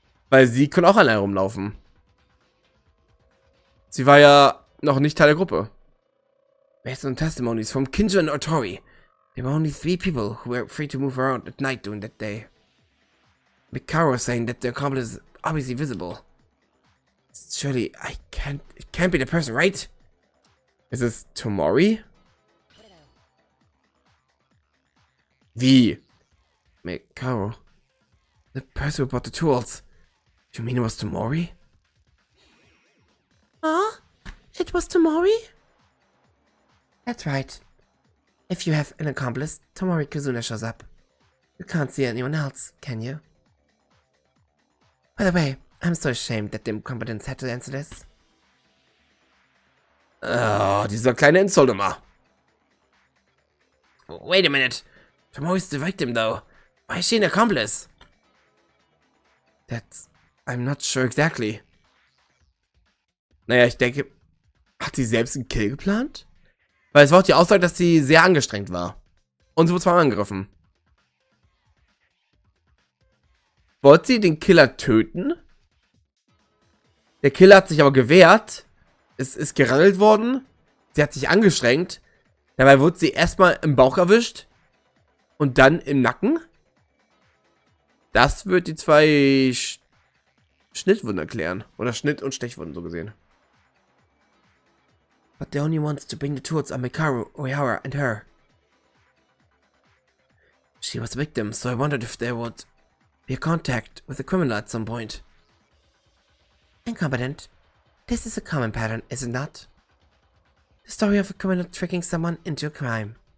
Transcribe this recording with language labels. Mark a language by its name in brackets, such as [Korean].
[German] Weil sie können auch allein rumlaufen. Sie war ja noch nicht Teil der Gruppe. [English] Based on testimonies from Kinjo and Otori, there were only 3 people who were free to move around at night during that day. Mikaru was saying that the accomplice is obviously visible. Surely, it can't be the person, right? Is this Tomori? Wie? Mikaru? The person who brought the tools. Do you mean it was Tomori? Huh? It was Tomori? That's right. If you have an accomplice, Tomori Kazuna shows up. You can't see anyone else, can you? By the way, I'm so ashamed that the incompetents had to answer this. [German] Oh, dieser kleine Insult immer. [English] Wait a minute. Tomori's the victim, though. Why is she an accomplice? I'm not sure exactly. [German] Naja, ich denke, hat sie selbst einen Kill geplant? Weil es war auch die Aussage, dass sie sehr angestrengt war. Und sie wurde zweimal angegriffen. Wollte sie den Killer töten? Der Killer hat sich aber gewehrt. Es ist gerangelt worden. Sie hat sich angestrengt. Dabei wurde sie erstmal im Bauch erwischt. Und dann im Nacken. Das wird die 2 Schnittwunden erklären. Oder Schnitt- und Stechwunden so gesehen. [English] But the only ones to bring the tools are Mikaru, Uehara, and her. She was a victim, so I wondered if there would be a contact with the criminal at some point. Incompetent. This is a common pattern, is it not? The story of a criminal tricking someone into a crime.